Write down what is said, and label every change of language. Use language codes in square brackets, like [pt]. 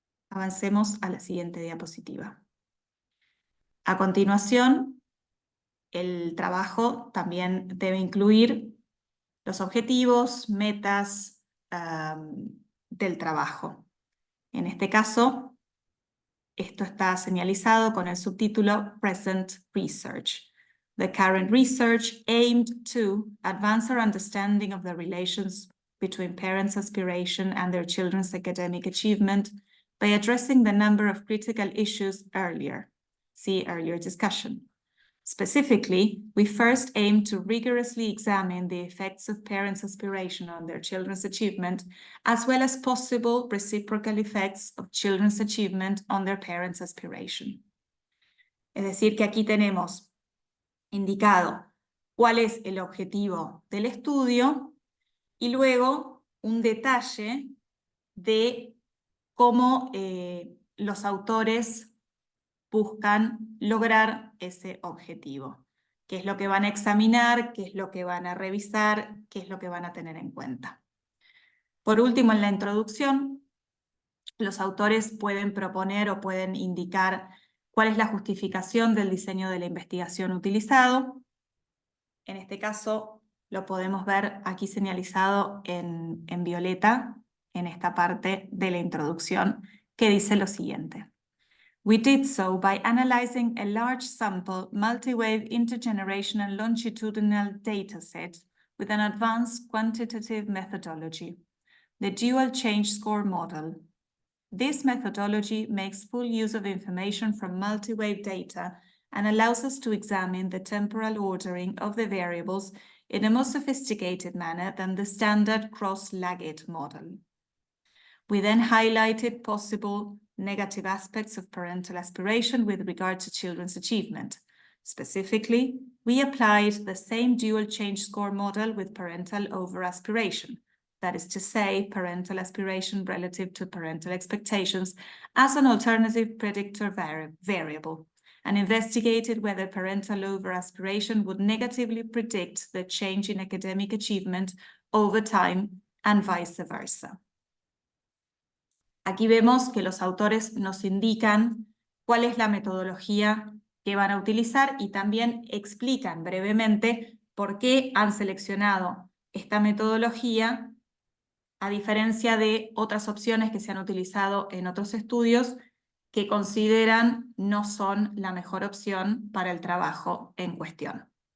[es] Avancemos a la siguiente diapositiva. A continuación, el trabajo también debe incluir los objetivos, metas del trabajo. En este caso, esto está señalizado con el subtítulo Present Research. [en] The current research aimed to advance our understanding of the relations between parents' aspiration and their children's academic achievement by addressing the number of critical issues earlier. See earlier discussion. Specifically, we first aim to rigorously examine the effects of parents' aspiration on their children's achievement, as well as possible reciprocal effects of children's achievement on their parents' aspiration. [es] Es decir, que aquí tenemos indicado cuál es el objetivo del estudio y luego un detalle de cómo los autores buscan lograr ese objetivo. ¿Qué es lo que van a examinar? ¿Qué es lo que van a revisar? ¿Qué es lo que van a tener en cuenta? Por último, en la introducción, los autores pueden proponer o pueden indicar cuál es la justificación del diseño de la investigación utilizado. En este caso, lo podemos ver aquí señalizado en violeta, en esta parte de la introducción, que dice lo siguiente. [en] We did so by analyzing a large sample, multi-wave intergenerational longitudinal dataset with an advanced quantitative methodology, the dual change score model. This methodology makes full use of information from multi-wave data and allows us to examine the temporal ordering of the variables in a more sophisticated manner than the standard cross-Laggett model. We then highlighted possible negative aspects of parental aspiration with regard to children's achievement. Specifically, we applied the same dual change score model with parental overaspiration, that is to say, parental aspiration relative to parental expectations, as an alternative predictor variable, and investigated whether parental overaspiration would negatively predict the change in academic achievement over time and vice versa. [es] Aquí vemos que los autores nos indican cuál es la metodología que van a utilizar y también explican brevemente por qué han seleccionado esta metodología a diferencia de otras opciones que se han utilizado en otros estudios que consideran no son la mejor opción para el trabajo en cuestión.